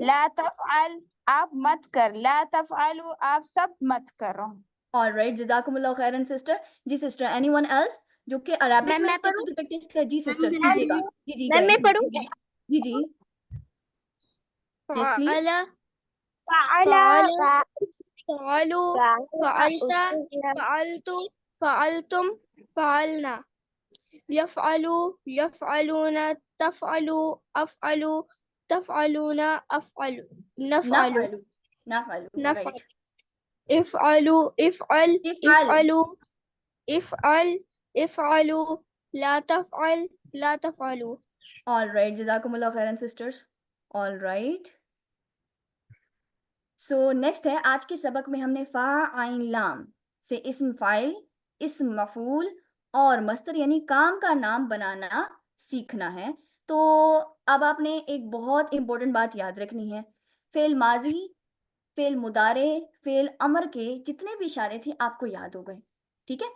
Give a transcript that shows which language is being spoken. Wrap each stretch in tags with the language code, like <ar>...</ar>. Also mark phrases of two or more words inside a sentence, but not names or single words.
<ar>لا تفعل</ar> <ur>آپ مت کر,</ur> <ar>لا تفعلوا</ar> <ur>آپ سب مت کرو. آل رائٹ,</ur> <ar>جزاكم الله خيرا</ar> <ur>سسٹر۔ جی سسٹر,</ur> <en>anyone else</en> <ur>جو کہ عربک میم میں میں اس ٹیبل پڑھوں? کی پریکٹس کر؟ جی سسٹر میم کیجیے گا۔ جی میں کریں. پڑھوں? جی جی,</ur> <en>yes please.</en> <ar>فعل فعل فعلوا فعلت فعلت فعلتم فعلنا يفعل يفعلون تفعل أفعل تفعلون أفعل نفعل نفعل، نفعل, نفعل</ar> <ur>رائٹ.</ur> <ar>افعل افعل افعل, افعل افعل افعل لا تفعل لا تفعلوا.</ar> <ur>آل رائٹ,</ur> <ar>جزاكم الله خيرا सिस्टर्स।</ar> <ur>آل رائٹ,</ur> <en>so next</en> <ur>ہے آج کے سبق میں ہم نے فا عین لام سے اسم فاعل، اسم مفعول اور مصدر یعنی کام کا نام بنانا سیکھنا ہے. تو اب آپ نے ایک بہت امپورٹنٹ بات یاد رکھنی ہے، فعل ماضی، فعل مضارع، فعل امر کے جتنے بھی اشارے تھے آپ کو یاد ہو گئے، ٹھیک ہے?</ur>